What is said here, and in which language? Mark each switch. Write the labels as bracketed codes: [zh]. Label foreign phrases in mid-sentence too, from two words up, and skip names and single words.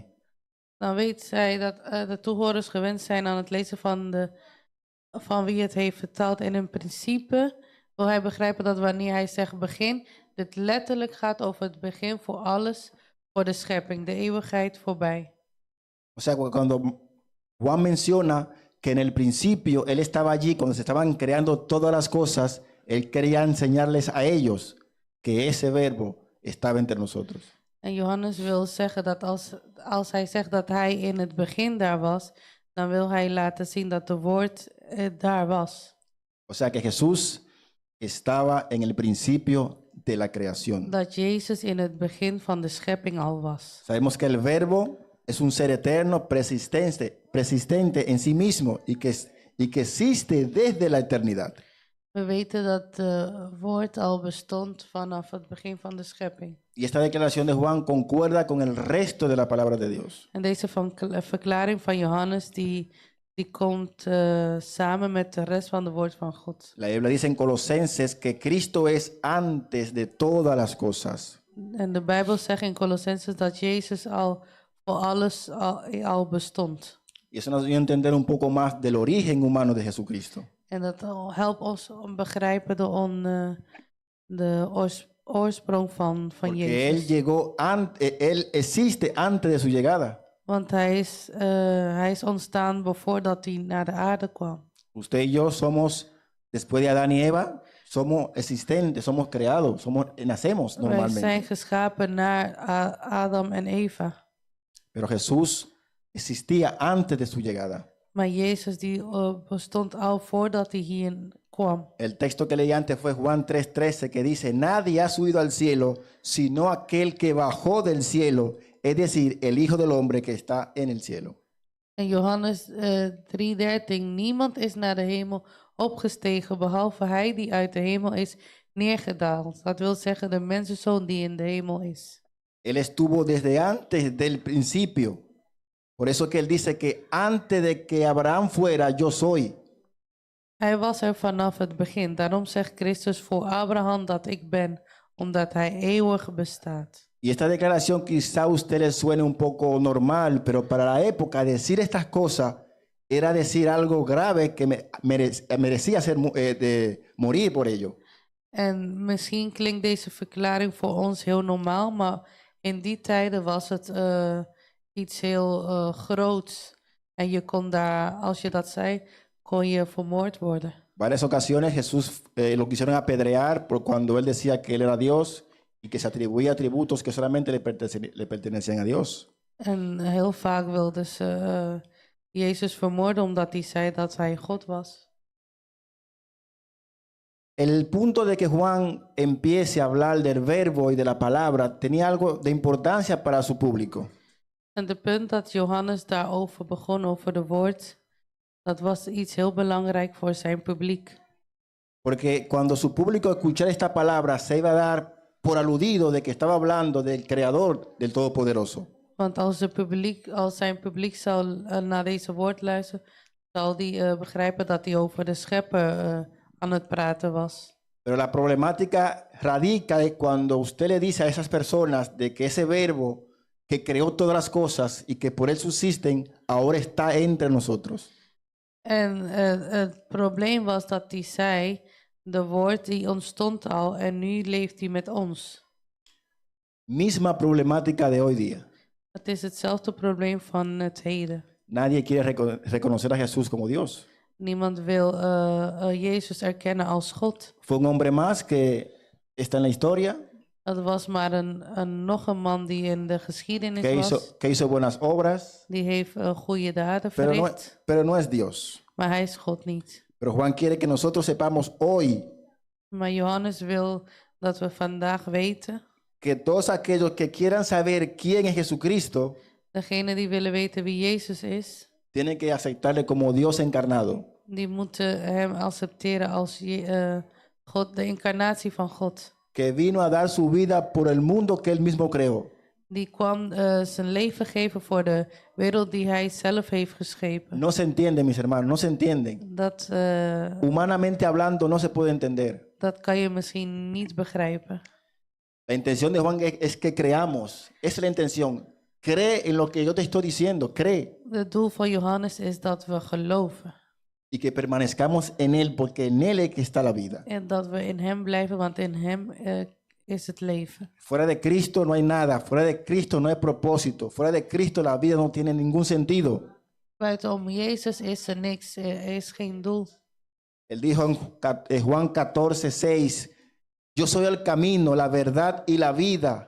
[nl] Dan weet zij dat de toehoorders gewend zijn aan het lezen van wie het heeft vertaald. En in principe wil hij begrijpen dat wanneer hij zegt begin, dit letterlijk gaat over het begin voor alles, voor de schepping, de eeuwigheid voorbij. [es] O sea, cuando Juan menciona que en el principio él estaba allí, cuando se estaban creando todas las cosas, él quería enseñarles a ellos que ese verbo estaba entre nosotros. [nl] En Johannes wil zeggen dat als hij zegt dat hij in het begin daar was, dan wil hij laten zien dat de woord daar was. [es] O sea que Jesús estaba en el principio de la creación. [nl] Dat Jezus in het begin van de schepping al was. [es] Sabemos que el verbo es un ser eterno, persistente en sí mismo y que existe desde la eternidad. [nl] We weten dat het woord al bestond vanaf het begin van de schepping. [es] Y esta declaración de Juan concuerda con el resto de la palabra de Dios. [nl] En deze verklaring van Johannes die komt samen met de rest van het woord van God. [es] La Biblia dice en Colosenses que Cristo es antes de todas las cosas. [nl] En de Bijbel zegt in Colossenses dat Jezus al voor alles al bestond. [es] Y eso nos dio a entender un poco más del origen humano de Jesucristo. [nl] En dat helpt ons om begrijpen de oorsprong van [es] Porque [nl] Jezus. [es] él existe antes de su llegada. [nl] Want hij is ontstaan voordat hij naar de aarde kwam. [es] Usted y yo somos, después de Adán y Eva, somos existentes, somos creados, nacemos [nl] Wij [es] normalmente. [nl] zijn geschapen naar Adam en Eva. [es] Pero Jesús existía antes de su llegada. [nl] Maar Jezus die bestond al voordat hij hier kwam. [es] El texto que leí antes fue Juan 3:13, que dice, nadie ha subido al cielo, sino aquel que bajó del cielo, es decir, el Hijo del Hombre que está en el cielo. [nl] En Johannes 3:13, niemand is naar de hemel opgestegen, behalve hij die uit de hemel is neergedaald. Dat wil zeggen de mensenzoon die in de hemel is. [es] Él estuvo desde antes del principio. Por eso que él dice que antes de que Abraham fuera, yo soy. [nl] Hij was er vanaf het begin. Daarom zegt Christus voor Abraham dat ik ben, omdat hij eeuwig bestaat. [es] Y esta declaración quizá a usted le suene un poco normal, pero para la época decir estas cosas era decir algo grave que merecía morir por ello. [nl] En misschien klinkt deze verklaring voor ons heel normaal, maar in die tijden was het iets heel groots. En je kon daar, als je dat zei, kon je vermoord worden. [es] Varias ocasiones Jesús lo quisieron apedrear por cuando él decía que él era Dios y que se atribuía atributos que solamente le pertenecían a Dios. [nl] En heel vaak wilden ze Jezus vermoorden omdat hij zei dat hij God was. [es] El punto de que Juan empiece a hablar del verbo y de la palabra tenía algo de importancia para su público. [nl] En de punt dat Johannes daarover begon, over de woord, dat was iets heel belangrijk voor zijn publiek. [es] Porque cuando su público escuchara esta palabra se iba a dar por aludido de que estaba hablando del Creador del Todopoderoso. [nl] Want als zijn publiek zal naar deze woord luisteren, zal die begrijpen dat hij over de schepper aan het praten was. [es] Pero la problemática radica en cuando usted le dice a esas personas de que ese verbo que creó todas las cosas y que por él subsisten, ahora está entre nosotros. [nl] En het probleem was dat hij zei, de woord die ontstond al en nu leeft hij met ons. [es] Misma problemática de hoy día. [nl] Het is hetzelfde probleem van het heden. [es] Nadie quiere reconocer a Jesús como Dios. [nl] Niemand wil Jezus erkennen als God. [es] Fue un hombre más que está en la historia, [nl] Dat was maar nog een man die in de geschiedenis was. [es] que hizo buenas obras, [nl] Die heeft goede daden [es] pero [nl] verricht. [es] pero no es Dios. [nl] Maar hij is God niet. [es] Pero Juan quiere que nosotros sepamos hoy [nl] Maar Johannes wil dat we vandaag weten, [es] que todos aquellos que quieran saber quién es Jesucristo [nl] degene die willen weten wie Jezus is, [es] tienen que aceptarle como Dios encarnado. [nl] die moeten hem accepteren als God, de incarnatie van God. [es] Que vino a dar su vida por el mundo que él mismo creó. [nl] Die kwam zijn leven geven voor de wereld die hij zelf heeft geschepen. [es] No se entiende, mis hermanos, no se entienden. [nl] Dat [es] Humanamente hablando, no se puede entender. [nl] kan je misschien niet begrijpen. [es] La intención de Juan es que creamos. Esa es la intención. Cree en lo que yo te estoy diciendo, cree. [nl] Het doel van Johannes is dat we geloven. [es] Y que permanezcamos en él, porque en él es que está la vida. [nl] En dat we in hem blijven, want in hem is het leven. [es] Fuera de Cristo no hay nada. Fuera de Cristo no hay propósito. Fuera de Cristo la vida no tiene ningún sentido. [nl] Buitenom Jezus is er niks, er is geen doel. [es] Él dijo en Juan 14:6, yo soy el camino, la verdad y la vida.